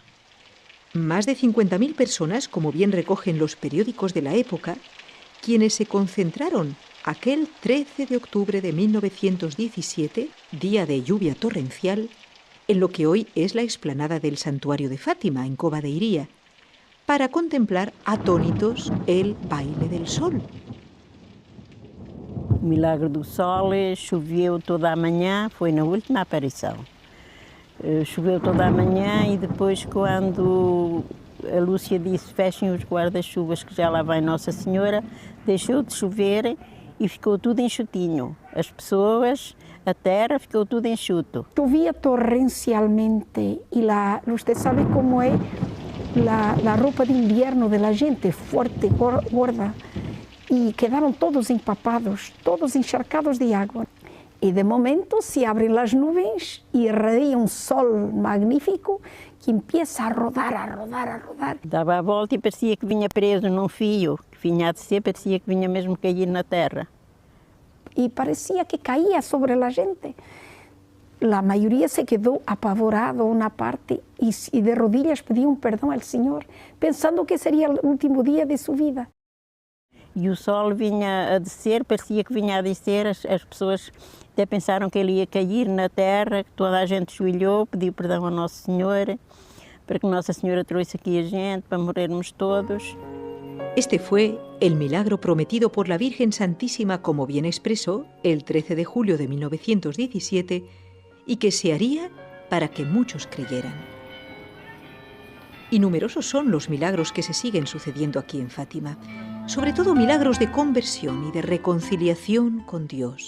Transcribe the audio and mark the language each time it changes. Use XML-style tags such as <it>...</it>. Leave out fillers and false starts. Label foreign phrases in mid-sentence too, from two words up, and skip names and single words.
<es>Más de 50.000 personas, como bien recogen los periódicos de la época, quienes se concentraron aquel 13 de octubre de 1917, día de lluvia torrencial, en lo que hoy es la explanada del Santuario de Fátima, en Cova de Iría, para contemplar atónitos el baile del sol.</es> <pt>O Milagre do Sol choveu toda a manhã, foi na última aparição. Choveu toda a manhã e depois, quando a Lúcia disse fechem os guarda-chuvas que já lá vai Nossa Senhora, deixou de chover e ficou tudo enxutinho. As pessoas, a terra, ficou tudo enxuto.</pt> <es>Llovía torrencialmente y usted sabe cómo es la ropa de invierno de la gente, fuerte, gorda, y quedaron todos empapados, todos encharcados de agua. Y de momento se abren las nubes y irradia un sol magnífico que empieza a rodar, a rodar, a rodar.</es> <pt>Dava a volta e parecia que vinha preso num fio, que vinha a descer, parecia que vinha mesmo cair na terra.</pt> <es>Y parecía que caía sobre la gente. La mayoría se quedó apavorado una parte y de rodillas pedía un perdón al Señor, pensando que sería el último día de su vida.</es> <pt>E o sol vinha a descer, parecia que vinha a descer, as pessoas até pensaram que ele ia cair na terra, que toda a gente joelhou, pediu perdão a Nossa Senhora, para que Nossa Senhora trouxe aqui a gente, para morrermos todos.</pt> <es>Este fue el milagro prometido por la Virgen Santísima, como bien expresó, el 13 de julio de 1917, y que se haría para que muchos creyeran. Y numerosos son los milagros que se siguen sucediendo aquí en Fátima, sobre todo milagros de conversión y de reconciliación con Dios.</es>